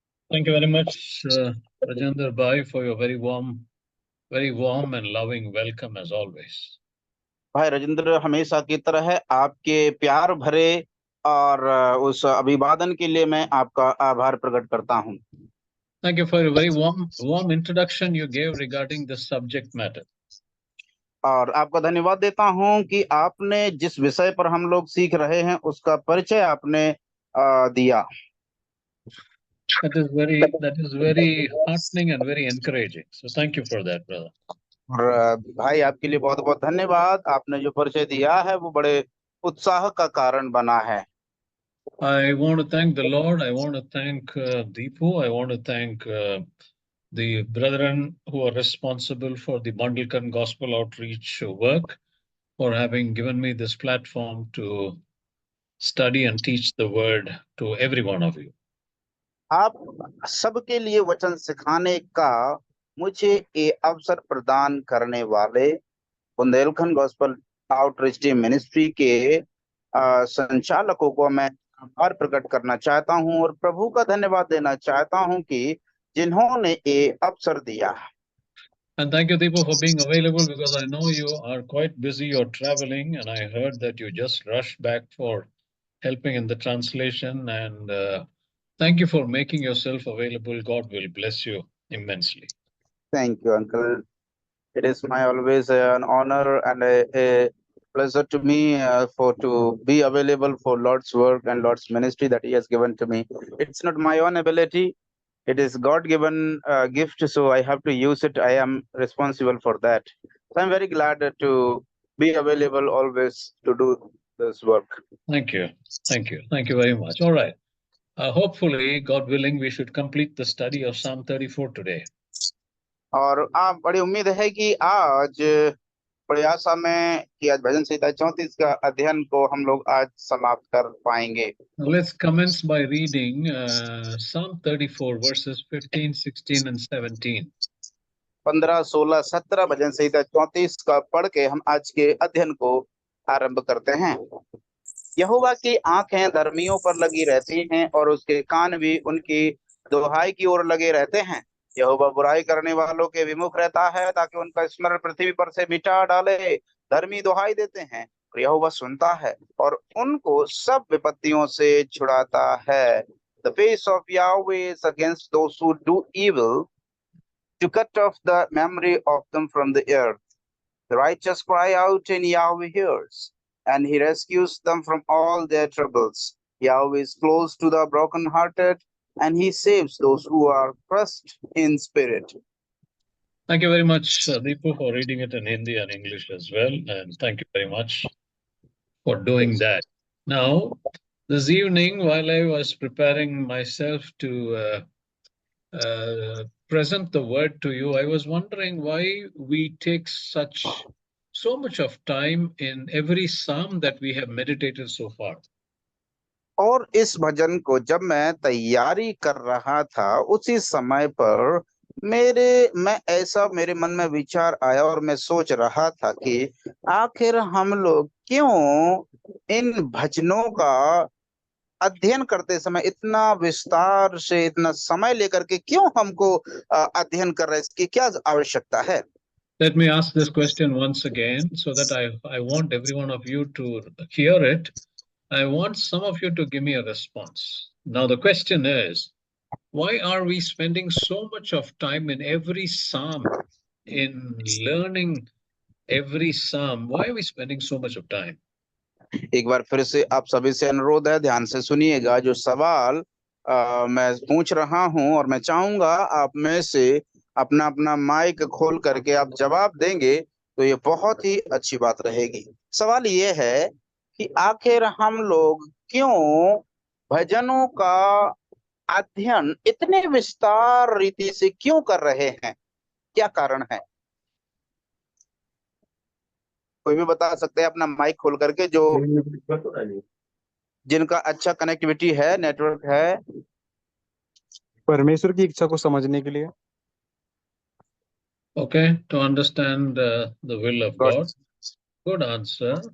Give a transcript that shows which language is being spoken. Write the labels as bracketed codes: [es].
[en] Thank you very much, Rajendra Bhai, for your very warm and loving welcome as always. [hi] भाई राजेंद्र, हमेशा की तरह है आपके प्यार भरे और उस अभिवादन के लिए मैं आपका आभार प्रकट करता हूं। [en] Thank you for a very warm introduction you gave regarding the subject matter. [hi] और आपका धन्यवाद देता हूं कि आपने जिस विषय पर हम लोग सीख रहे हैं उसका परिचय आपने दिया। [en] That is very heartening and very encouraging. So thank you for that, brother. [hi] और भाई आपके लिए बहुत बहुत धन्यवाद। आपने जो परिचय दिया है वो बड़े उत्साह का कारण बना है। [en] I want to thank the Lord. I want to thank Deepu. I want to thank the brethren who are responsible for the Bandilkan Gospel Outreach work for having given me this platform to study and teach the word to every one of you. [hi] आप सबके लिए वचन सिखाने का मुझे ये अवसर प्रदान करने वाले Bundelkhand gospel outreach team ministry के संचालकों को मैं आभार प्रकट करना चाहता हूं और प्रभु का धन्यवाद देना चाहता हूं कि जिन्होंने ये अवसर दिया। [en] And thank you, Deepu, for being available because I know you are quite busy. You're traveling, and I heard that you just rushed back for helping in the translation. And thank you for making yourself available. God will bless you immensely. Thank you, Uncle. It is my always an honor and a pleasure to me to be available for Lord's work and Lord's ministry that He has given to me. It's not my own ability. It is God-given gift, so I have to use it. I am responsible for that. So I'm very glad to be available always to do this work. Thank you. Thank you. Thank you very much. All right. Hopefully, God willing, we should complete the study of Psalm 34 today. [hi] और आप बड़ी उम्मीद है कि आज बड़ी आशा में कि आज भजन संहिता 34 का अध्ययन को हम लोग आज समाप्त कर पाएंगे। [en] Let's commence by reading Psalm 34 verses 15, 16 and 17. [hi] 15, 16, 17 भजन संहिता 34 का पढ़ के हम आज के अध्ययन को आरंभ करते हैं। यहोवा की आंखें धर्मियों पर लगी रहती हैं और उसके कान भी उनकी दुहाई की ओर लगे रहते हैं। यहोवा बुराई करने वालों के विमुख रहता है ताकि उनका स्मरण पृथ्वी पर से मिटा डाले। धर्मी दुहाई देते हैं और यहोवा सुनता है और उनको सब विपत्तियों से छुड़ाता है। [en] The face of Yahweh is against those who do evil, to cut off the memory of them from the earth. The righteous cry out and Yahweh hears, and He rescues them from all their troubles. Yahweh is close to the brokenhearted, and He saves those who are crushed in spirit. Thank you very much, Deepu, for reading it in Hindi and English as well. And thank you very much for doing that. Now, this evening, while I was preparing myself to present the word to you, I was wondering why we take so much of time in every psalm that we have meditated so far. [hi] और इस भजन को जब मैं तैयारी कर रहा था उसी समय पर मेरे मन में विचार आया और मैं सोच रहा था कि आखिर हम लोग क्यों इन भजनों का अध्ययन करते समय इतना विस्तार से इतना समय लेकर के क्यों हमको अध्ययन कर रहे हैं, इसकी क्या आवश्यकता है? [en] Let me ask this question once again so that I want every one of you to hear it. I want some of you to give me a response. Now, the question is, why are we spending so much of time in every psalm, in learning every psalm? Why are we spending so much of time? [hi] एक बार फिर से आप सभी से अनुरोध है, ध्यान से सुनिएगा। जो सवाल मैं पूछ रहा हूं और मैं चाहूंगा आप में से अपना अपना माइक खोल करके आप जवाब देंगे तो ये बहुत ही अच्छी बात रहेगी। सवाल ये है कि आखिर हम लोग क्यों भजनों का अध्ययन इतने विस्तार रीति से क्यों कर रहे हैं, क्या कारण है? कोई भी बता सकते हैं अपना माइक खोल करके, जो जिनका अच्छा कनेक्टिविटी है, नेटवर्क है। परमेश्वर की इच्छा को समझने के लिए। [en] Okay, to understand the will of God. Good answer.